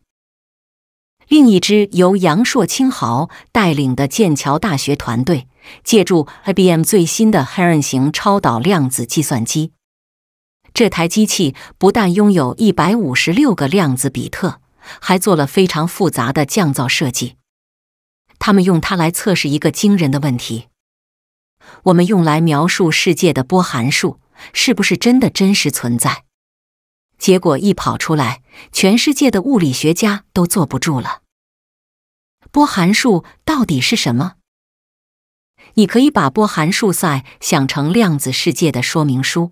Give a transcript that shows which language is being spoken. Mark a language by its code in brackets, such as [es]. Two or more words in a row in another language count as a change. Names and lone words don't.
[zh] 另一支由楊碩清豪帶領的劍橋大學團隊，借助 IBM 最新的 Heron 型超導量子計算機。這台機器不但擁有156個量子比特，還做了非常複雜的降噪設計。他們用它來測試一個驚人的問題：我們用來描述世界的波函數是不是真的真實存在？結果一跑出來，全世界的物理學家都坐不住了。波函數到底是什麼？你可以把波函数赛想成量子世界的说明書。